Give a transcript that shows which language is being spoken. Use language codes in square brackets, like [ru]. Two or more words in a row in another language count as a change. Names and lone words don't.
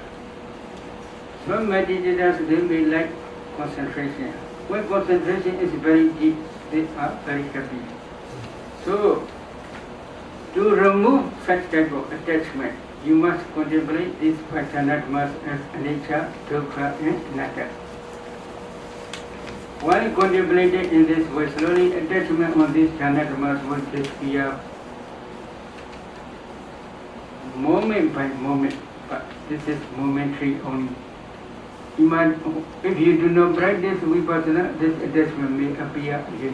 [en] Some meditators, they may like concentration. When concentration is very deep, they are very happy. So, to remove such type of attachment, you must contemplate these Pattānumodanā as [pi] anicca, dukkha [en] and anatta. While contemplating in this way, slowly attachment on these Pattānumodanā will disappear moment by moment, but this is momentary only. If you do not practice vipassana, this attachment may appear again.